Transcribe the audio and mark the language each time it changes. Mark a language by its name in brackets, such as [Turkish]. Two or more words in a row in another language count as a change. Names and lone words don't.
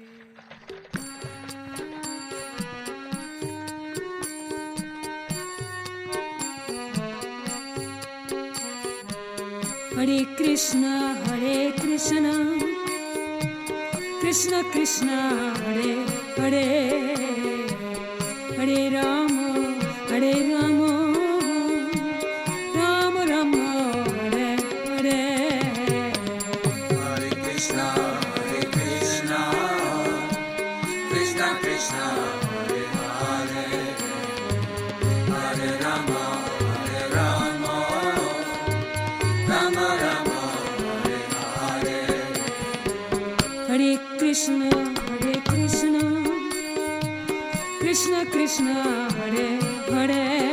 [Sanskrit] હરે કૃષ્ણ કૃષ્ણ કૃષ્ણ હરે હરે, હરે રામ રામ રામ હરે હરે. Hare Krishna Krishna Krishna Hare Hare, Hare Rama Rama Rama Hare Hare. હરે કૃષ્ણ કૃષ્ણ કૃષ્ણ હરે હરે,